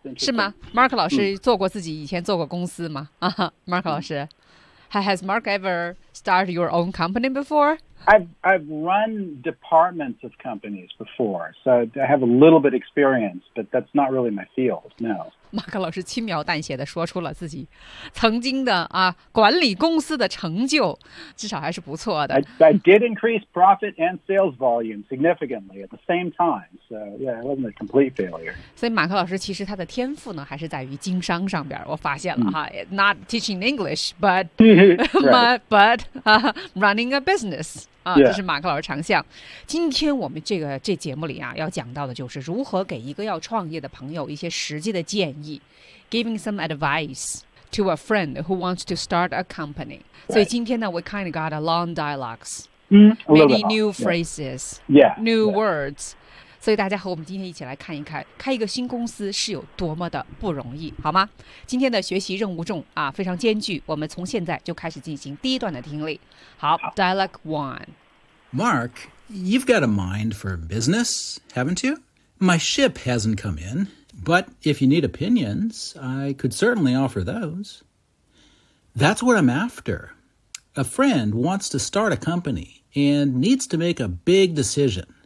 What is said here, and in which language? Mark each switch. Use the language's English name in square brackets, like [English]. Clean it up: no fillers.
[Chinese] 是吗 ?Mark 老师做过自己以前做过公司吗、Mark 老师、mm-hmm. [English] Has Mark ever started your own company before? I've run departments of companies before, so I have a little bit experience, but that's not really my field, no. [Chinese] Mark 老师轻描淡写地说出了自己曾经的、啊、管理公司的成就，至少还是不错的。 [English] I did increase profit and sales volume significantly at the same time, so yeah, it wasn't a complete failure. [Chinese] 所以马克老师其实他的天赋呢，还是在于经商上边，我发现了哈、mm. [English] Not teaching English, but, running a business. 啊、 yeah. [Chinese] 这是马克老师长项。今天我们这节目里啊要讲到的就是如何给一个要创业的朋友一些实际的建议。 [English] Giving some advice to a friend who wants to start a company.、 Right. 所以今天呢 we kind of got a long dialogues.、 Mm, a many little bit new off, phrases. Yeah. New yeah. words. [Chinese] 所以大家和我们今天一起来看一看开一个新公司是有多么的不容易好吗？今天的学习任务重啊非常艰巨，我们从现在就开始进行第一段的听力。 [English] 好 ,Dialogue One. Mark, you've got a mind for business, haven't you? My ship hasn't come in, but if you need opinions, I could certainly offer those. That's what I'm after. A friend wants to start a company and needs to make a big decision.